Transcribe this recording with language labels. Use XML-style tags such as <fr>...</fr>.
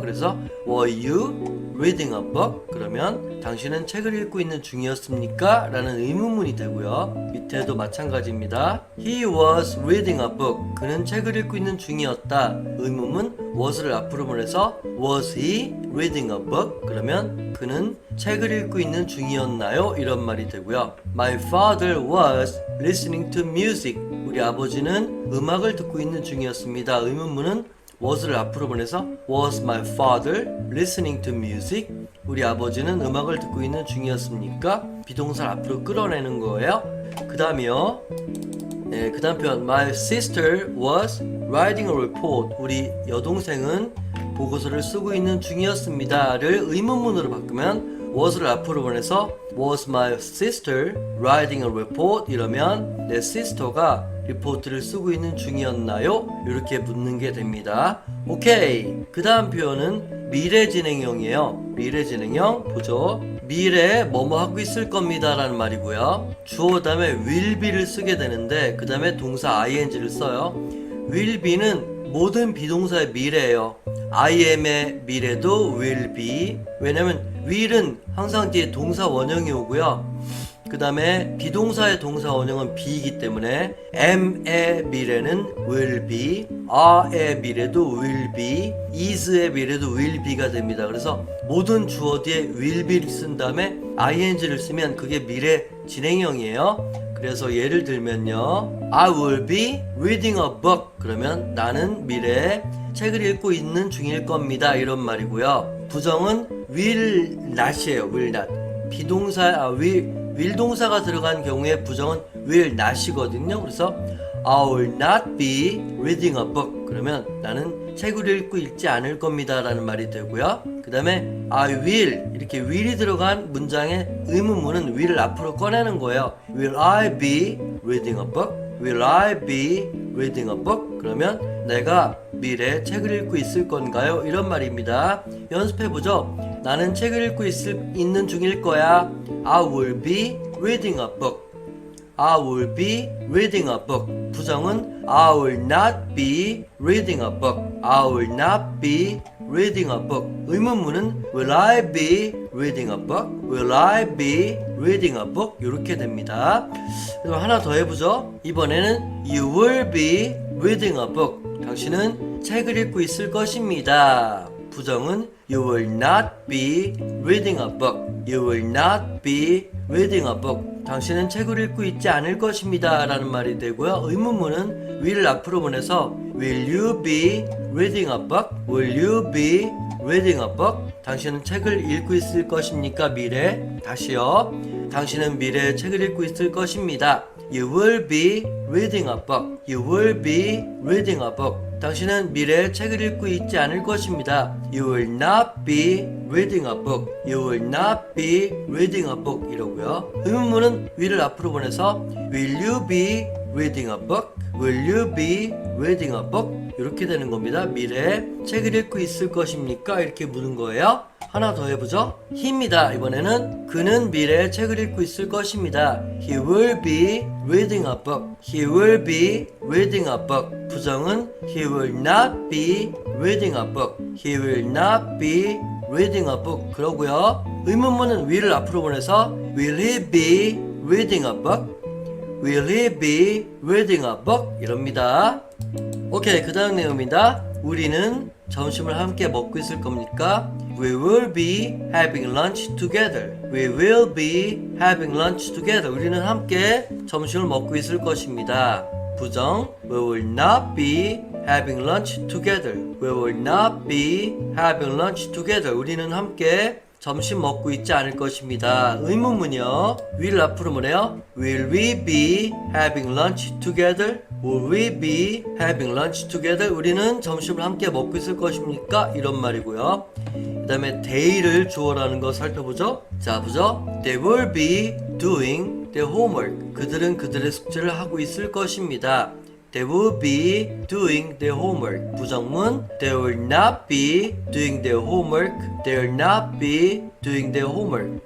<ko>그래서</ko> <en>were you reading a book?</en> <ko>그러면 당신은 책을 읽고 있는 중이었습니까? 라는 의문문이 되고요. 밑에도 마찬가지입니다.</ko> <en>He was reading a book.</en> <ko>그는 책을 읽고 있는 중이었다. 의문문 was를 앞으로 보내서</ko> <en>was he reading a book?</en> <ko>그러면 그는 책을 읽고 있는 중이었나요? 이런 말이 되고요.</ko> <en>My father was listening to music.</en> <ko>우리 아버지는 음악을 듣고 있는 중이었습니다. 의문문은 was를 앞으로 보내서</ko> <en>was my father listening to music?</en> <ko>우리 아버지는 음악을 듣고 있는 중이었습니까? 비동사를 앞으로 끌어내는 거예요. 그 다음이요. 네, 그 다음 표현</ko> <en>My sister was writing a report.</en> <ko>우리 여동생은 보고서를 쓰고 있는 중이었습니다를 의문문으로 바꾸면 was를 앞으로 보내서</ko> <en>was my sister writing a report?</en> <ko>이러면 내 시스터가 리포트를 쓰고 있는 중이었나요? 이렇게 묻는 게 됩니다. 오케이. 그 다음 표현은 미래 진행형이에요. 미래 진행형 보죠. 미래에 뭐뭐 하고 있을 겁니다 라는 말이고요. 주어 다음에 will be를 쓰게 되는데 그 다음에 동사 ing를 써요. will be는 모든 비동사의 미래예요. I am의 미래도 will be. 왜냐면 will은 항상 뒤에 동사 원형이 오고요. 그 다음에 비동사의 동사 원형은 be이기 때문에 am의 미래는 will be, are의 미래도 will be, is의 미래도 will be가 됩니다. 그래서 모든 주어 뒤에 will be를 쓴 다음에 ing를 쓰면 그게 미래 진행형이에요. 그래서 예를 들면요,</ko> <en>I will be reading a book.</en> <ko>그러면 나는 미래에 책을 읽고 있는 중일 겁니다. 이런 말이고요. 부정은 will not이에요. will not. 비동사 will 동사가 들어간 경우에 부정은 will not이거든요. 그래서</ko> <en>I will not be reading a book.</en> <ko>그러면 나는 책을 읽고 있지 않을 겁니다 라는 말이 되고요. 그 다음에 I will, 이렇게 will이 들어간 문장의 의문문은 will을 앞으로 꺼내는 거예요.</ko> <en>Will I be reading a book? Will I be reading a book?</en> <ko>그러면 내가 미래에 책을 읽고 있을 건가요? 이런 말입니다. 연습해보죠. 나는 책을 읽고 있는 중일 거야.</ko> <en>I will be reading a book. I will be reading a book.</en> <ko>부정은</ko> <en>I will not be reading a book. I will not be reading a book.</en> <ko>의문문은</ko> <en>Will I be reading a book? Will I be reading a book?</en> <ko>이렇게 됩니다. 그럼 하나 더 해보죠. 이번에는</ko> <en>You will be reading a book.</en> <ko>당신은 책을 읽고 있을 것입니다. 부정은</ko> <en>You will not be reading a book. You will not be reading a book.</en> <ko>당신은 책을 읽고 있지 않을 것입니다 라는 말이 되고요. 의문문은 will을 앞으로 보내서</ko> <en>Will you be reading a book? Will you be reading a book?</en> <ko>당신은 책을 읽고 있을 것입니까? 미래. 다시요. 당신은 미래에 책을 읽고 있을 것입니다.</ko> <en>You will be reading a book. You will be reading a book.</en> <ko>당신은 미래에 책을 읽고 있지 않을 것입니다.</ko> <en>You will not be reading a book. You will not be reading a book.</en> <ko>이러고요. 의문문은 will을 앞으로 보내서</ko> <en>Will you be reading a book? Will you be reading a book?</en> <ko>이렇게 되는 겁니다. 미래에 책을 읽고 있을 것입니까? 이렇게 묻는 거예요. 하나 더 해보죠. he입니다. 이번에는 그는 미래에 책을 읽고 있을 것입니다.</ko> <en>He will be reading a book. He will be reading a book.</en> <ko>부정은</ko> <en>He will not be reading a book. He will not be reading a book.</en> <ko>그러고요. 의문문은 will을 앞으로 보내서</ko> <en>Will he be reading a book? Will he be reading a book?</en> <ko>이럽니다. 오케이, 그 다음 내용입니다. 우리는 점심을 함께 먹고 있을 겁니까?</ko> <en>We will be having lunch together. We will be having lunch together.</en> <ko>우리는 함께 점심을 먹고 있을 것입니다. 부정</ko> <en>We will not be having lunch together. We will not be having lunch together.</en> <ko>우리는 함께 점심 먹고 있지 않을 것입니다. 의문문이요. will 앞으로 뭐래요?</ko> <en>Will we be having lunch together? Will we be having lunch together?</en> <ko>우리는 점심을 함께 먹고 있을 것입니까? 이런 말이고요. 그 다음에 they를 주어라는 거 살펴보죠. 자, 보죠.</ko> <en>They will be doing their homework.</en> <ko>그들은 그들의 숙제를 하고 있을 것입니다.</ko> <en>They will be doing their homework.</en> <ko>부정문</ko> <en>They will not be doing their homework. They will not be doing their homework.</en>